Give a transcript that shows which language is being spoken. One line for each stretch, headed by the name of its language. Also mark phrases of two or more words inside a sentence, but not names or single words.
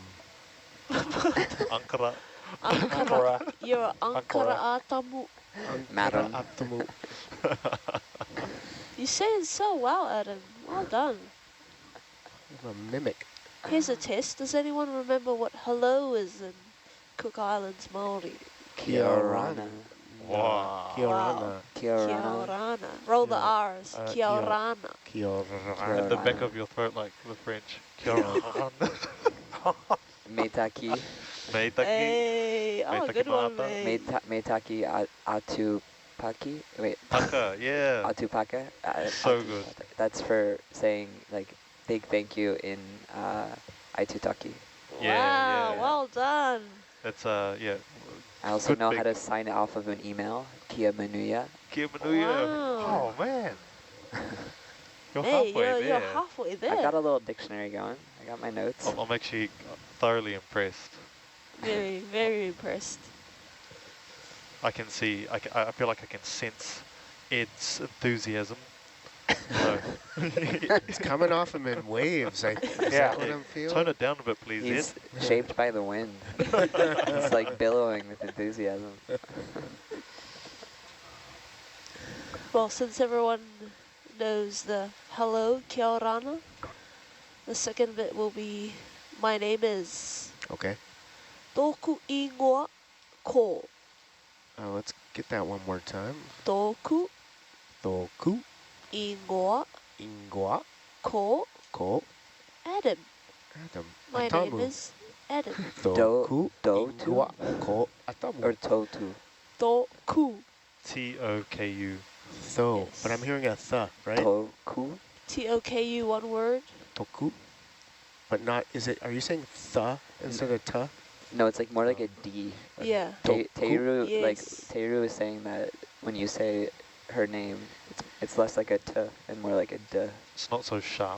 English: Ankara. Ankara. You're Ankara Ankara. Atamu. Madam. Atamu. You say it so well, Adam. Well done. I'm a mimic. Here's a test. Does anyone remember what hello is in Cook Islands Māori?
Rarotongan: Kia orana.
English: Wow.
Rarotongan: Kia orana.
English: Kia Kia orana. orana. Roll the R's. Kia Kia- orana.
Rarotongan: Kia orana.
English: At the back of your throat like the French.
Māori: Kia ora.
English: Meitaki. Meitaki. Hey, oh, Meitaki good one, mata. mate.
Rarotongan: Meitaki atupaki.
English: Wait, Taka, yeah. atupaka. So good. That's for saying like big thank you in Aitutaki. Yeah, Wow, yeah. well done. That's, yeah. I also Good know big- how to sign it off of an email.
Rarotongan: Kia manuia. Kia manuia.
English: Wow. Oh, man. You're Hey, halfway there. you're halfway there. I got a little dictionary going. I got my notes. I'm actually thoroughly impressed. Very, very impressed. I can see, I feel like I can sense Ed's enthusiasm. So. It's coming off him in waves. Is that what I'm feeling? Tone it down a bit, please, He's Ed. shaped by the wind. It's like billowing with enthusiasm. Well, since everyone knows the hello,
Rarotongan: kia orana,
English: the second bit will be, my name is Okay.
Rarotongan: Tōku ingoa ko.
English: Let's get that one more time. Tōku Toku ingoa ingoa ko ko Adam. Adam. My Atamu. name is Adam. Toku Do-
Rarotongan: ingoa ko Atamu.
English: Or totu. Tōku. T-O-K-U. So, Yes. but I'm hearing a th, right? Toku. T-O-K-U, one word. Toku. But not, are you saying th instead of tuh? No, it's like more like a D. Yeah. Teiru, like Yes. Teiru is saying that when you say her name, It's less like a t and more like a d. It's not so sharp.